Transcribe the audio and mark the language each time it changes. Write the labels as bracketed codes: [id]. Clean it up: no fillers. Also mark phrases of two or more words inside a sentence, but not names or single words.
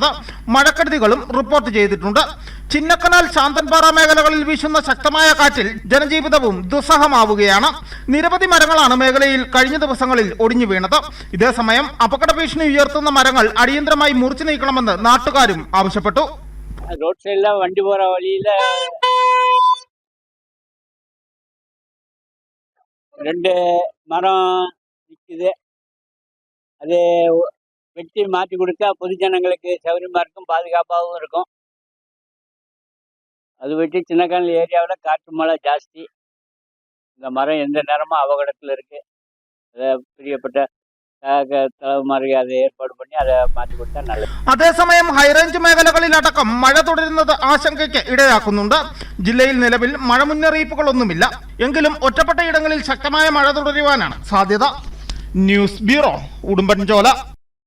[ml] മഴക്കെടുതികളും റിപ്പോർട്ട് ചെയ്തിട്ടുണ്ട്. ചിന്നക്കനാൽ, ശാന്തൻപാറ മേഖലകളിൽ വീശുന്ന ശക്തമായ കാറ്റിൽ ജനജീവിതവും ദുസ്സഹമാവുകയാണ്. നിരവധി മരങ്ങളാണ് മേഖലയിൽ കഴിഞ്ഞ ദിവസങ്ങളിൽ ഒടിഞ്ഞു വീണത്. ഇതേസമയം അപകട ഭീഷണി ഉയർത്തുന്ന മരങ്ങൾ അടിയന്തരമായി മുറിച്ചു നീക്കണമെന്ന് നാട്ടുകാരും ആവശ്യപ്പെട്ടു. [en] road side [ta] வண்டி போகிற வழியில் 2 மரம் நிற்குது. அது வெட்டி மாற்றி கொடுத்தா பொதுஜனங்களுக்கு சௌகரியமாக இருக்கும், பாதுகாப்பாகவும் இருக்கும். அது வெட்டி சின்னக்கானல் ஏரியாவில் காற்று மழை ஜாஸ்தி. இந்த மரம் எந்த நேரமும் அபகடத்தில் இருக்குது. அதை பிரியப்பட்ட [ml] തലവന്മാർക്ക് അത് ഏർപ്പാട് പണി അത് മാറ്റി കൊടുത്താൽ നല്ലത്. അതേസമയം ഹൈറേഞ്ച് മേഖലകളിലടക്കം മഴ തുടരുന്നത് ആശങ്കയ്ക്ക് ഇടയാക്കുന്നുണ്ട്. ജില്ലയിൽ നിലവിൽ മഴ മുന്നറിയിപ്പുകളൊന്നുമില്ല. എങ്കിലും ഒറ്റപ്പെട്ട ഇടങ്ങളിൽ ശക്തമായ മഴ തുടരുവാനാണ് സാധ്യത. ന്യൂസ് ബ്യൂറോ, ഉടുമ്പൻചോല.